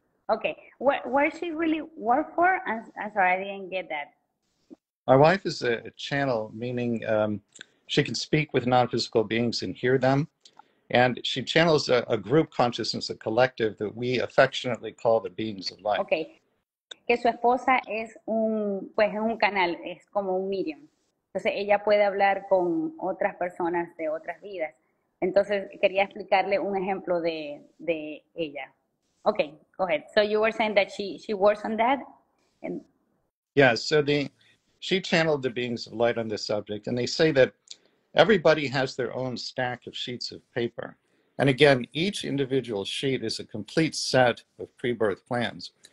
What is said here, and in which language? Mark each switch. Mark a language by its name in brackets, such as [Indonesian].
[English] Okay, where does she really work for? I'm sorry, I didn't get that. My wife is a channel, meaning she can speak with non-physical beings and hear them. And she channels a group consciousness, a collective that we affectionately call the beings of light. [Spanish] Okay, que su esposa es un canal, es como un medium. Entonces ella puede hablar con otras personas de otras vidas. Entonces quería explicarle un ejemplo de ella. [English] Okay, go ahead. So you were saying that she works on that? Yeah, so she channeled the beings of light on this subject, and they say that everybody has their own stack of sheets of paper. And again, each individual sheet is a complete set of pre-birth plans.